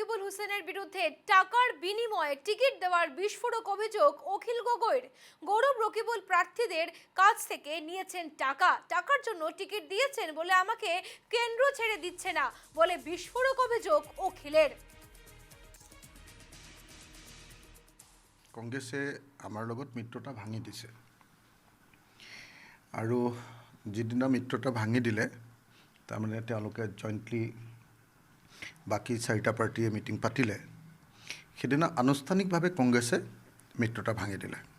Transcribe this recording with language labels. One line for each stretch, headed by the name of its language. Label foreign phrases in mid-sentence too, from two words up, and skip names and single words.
Bangla: হুসেনের বিরুদ্ধে টাকার বিনিময়ে টিকিট দেওয়ার বিস্ফোরক অভিযোগ অখিল গগৈর। গৌরব রকিবুল প্রার্থীদের কাছ থেকে নিয়েছেন টাকার জন্য টিকিট দিয়েছেন বলে আমাকে কেন্দ্র ছেড়ে দিচ্ছে না বলে বিস্ফোরক অভিযোগ অখিলের।
Assamese: কংগ্ৰেছে আমাৰ লগত মিত্ৰতা ভাঙি দিছে আৰু যিদিনা মিত্ৰতা ভাঙি দিলে তাৰমানে তেওঁলোকে জইণ্টলি বাকী চাৰিটা পাৰ্টিয়ে মিটিং পাতিলে সেইদিনা আনুষ্ঠানিকভাৱে কংগ্ৰেছে মিত্ৰতা ভাঙি দিলে।